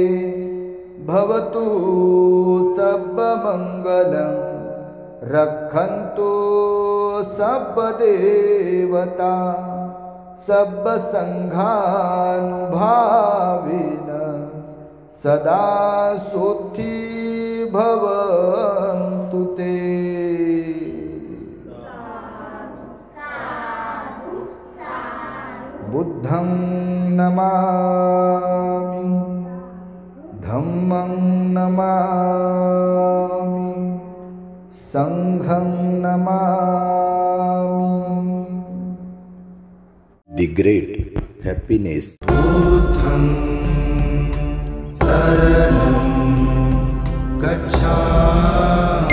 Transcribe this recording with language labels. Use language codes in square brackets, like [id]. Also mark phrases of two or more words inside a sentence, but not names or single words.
[sa] भवतु सर्वमङ्गलं रक्षन्तु सर्वदेवता सर्वसङ्घानुभावेन सदा सुखी भवन्तु ते. [pi] बुद्धं नमामि, धम्मं नमामि, संघं नमामि. [en] The great happiness. [pi] बुद्धं शरणं गच्छामि.